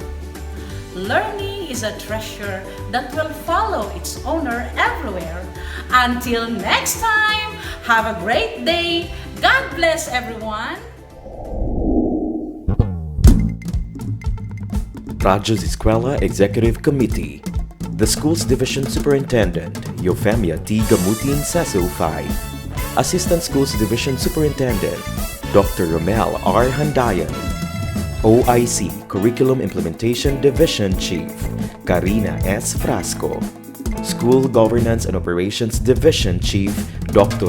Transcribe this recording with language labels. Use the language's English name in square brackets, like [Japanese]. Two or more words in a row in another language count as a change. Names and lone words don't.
[English] Learning is a treasure that will follow its owner everywhere. Until next time, have a great day. God bless everyone. 𝗧𝗲𝗰𝗵𝗲𝗿 Executive Committee. The school's division superintendent, 𝗖𝗯𝗹𝗹𝗶𝗵𝗲𝗿. Assistant Schools Division Superintendent, Dr. Romel R. Handayan. OIC Curriculum Implementation Division Chief, Karina S. Frasco. School Governance and Operations Division Chief, Dr.